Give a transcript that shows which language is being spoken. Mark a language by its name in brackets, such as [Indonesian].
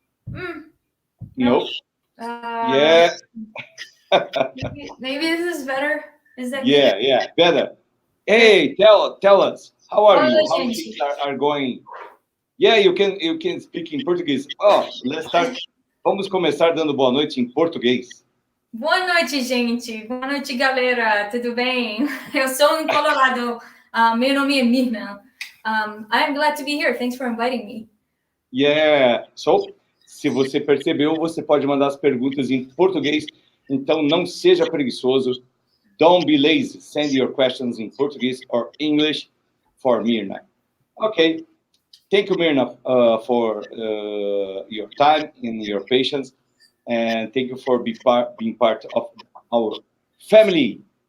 [English] Mm, no. No. Uh, Yeah, maybe this is better. Is that good? yeah, better. Great. Hey, tell us, how are [Portuguese] Olá, [English] you? How things [Portuguese] gente. [English] are going? Yeah, you can speak in Portuguese. Oh, let's start. [Portuguese] Vamos começar dando boa noite em português. Boa noite, gente. Boa noite, galera. Tudo bem? Eu sou em Colorado. Meu nome é Mirna. [English] I'm glad to be here. Thanks for inviting me. Yeah. [Portuguese] So, se você percebeu, você pode mandar as perguntas em português. Então, não seja preguiçoso. [English] Don't be lazy. Send your questions in Portuguese or English for Mirna. Okay. Thank you, Mirna, for your time and your patience. And thank you for being part of our family.